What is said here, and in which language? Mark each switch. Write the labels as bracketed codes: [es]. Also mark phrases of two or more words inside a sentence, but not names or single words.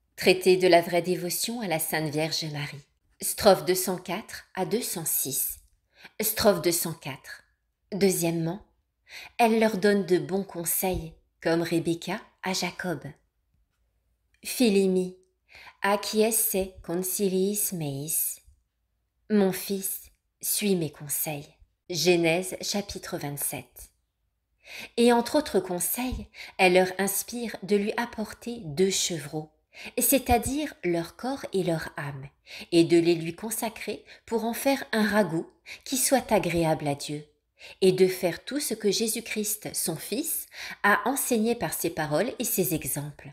[fr] Traité de la vraie dévotion à la Sainte Vierge Marie. Strophe 204 à 206. Strophe 204. Deuxièmement, elle leur donne de bons conseils, comme Rebecca à Jacob. [la] Filimi, acquiesce consiliis meis. [fr] Mon fils, suis mes conseils. Genèse chapitre 27. Et entre autres conseils, elle leur inspire de lui apporter 2 chevreaux, c'est-à-dire leur corps et leur âme, et de les lui consacrer pour en faire un ragoût qui soit agréable à Dieu, et de faire tout ce que Jésus-Christ, son Fils, a enseigné par ses paroles et ses exemples.